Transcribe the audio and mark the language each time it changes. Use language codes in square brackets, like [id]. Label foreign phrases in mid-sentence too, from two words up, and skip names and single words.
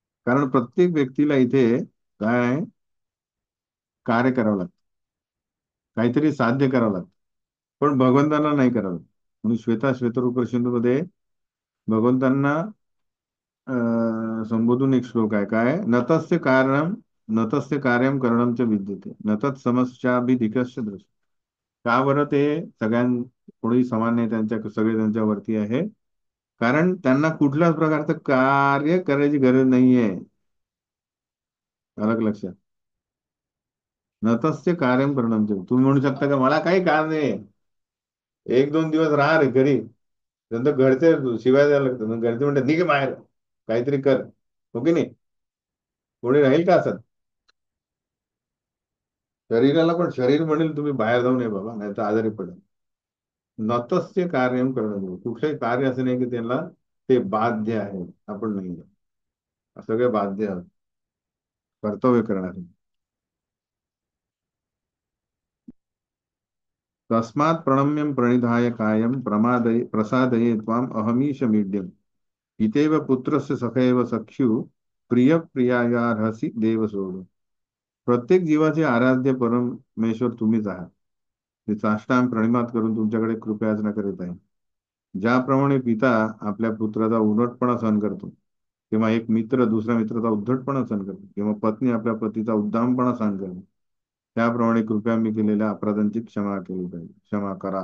[mr] कारण प्रत्येक व्यक्तीला इथे काय आहे, कार्य करावं लागतं, काहीतरी साध्य करावं लागतं. पण भगवंतांना नाही करावं लागतं. म्हणून श्वेतरूप मध्ये भगवंतांना संबोधून एक श्लोक आहे, काय [sa] नतस्य कार्यम करणम च विद्यते नतत् समस्याभिधिकस्य दृश्य. [mr] का बरं ते सगळ्यां कोणी समान नाही, सगळे त्यांच्यावरती आहे, कारण त्यांना कुठल्याच प्रकारचं कार्य करायची गरज नाहीये. अलग लक्षात. [sa] नतस्य कार्यम करणम च. [mr] तुम्ही म्हणू शकता का मला काही काम नाही, एक दोन दिवस राहा रे घरी, नंतर घरचे शिवाय द्यायला लागतं, मग घरचे म्हणतात निघ बाहेर, काहीतरी कर. हो की नाही? कोणी राहील का असं? शरीराला पण शरीर म्हणेल तुम्ही बाहेर जाऊ नये बाबा, नाही तर आजारी पडेल. [sa] नतस्य कार्य [mr] करणं, कुठलंही कार्य असं नाही की त्यांना ते बाध्य आहे, आपण नाही. सगळे बाध्य आहोत कर्तव्य करणारे. [sa] तस्मात् प्रणम्यं प्रणिधाय कायं प्रमादये प्रसादये त्वाम् अहमीश मीड्यम् इतेव पुत्रस्य सखैव सख्यु प्रिय प्रियायार्हसि देव सोड. [mr] प्रत्येक जीवाचे आराध्य परमेश्वर तुम्हीच आहात. मी साष्टांग प्रणिमात करून तुमच्याकडे कृपयाचना करीत आहे. ज्याप्रमाणे पिता आपल्या पुत्राचा उद्धटपणा सहन करतो, किंवा एक मित्र दुसऱ्या मित्राचा उद्धटपणा सहन करतो, किंवा पत्नी आपल्या पतीचा उद्दामपणा सहन करतो, त्याप्रमाणे कृपया मी केलेल्या अपराधांची क्षमा केली पाहिजे, क्षमा करा.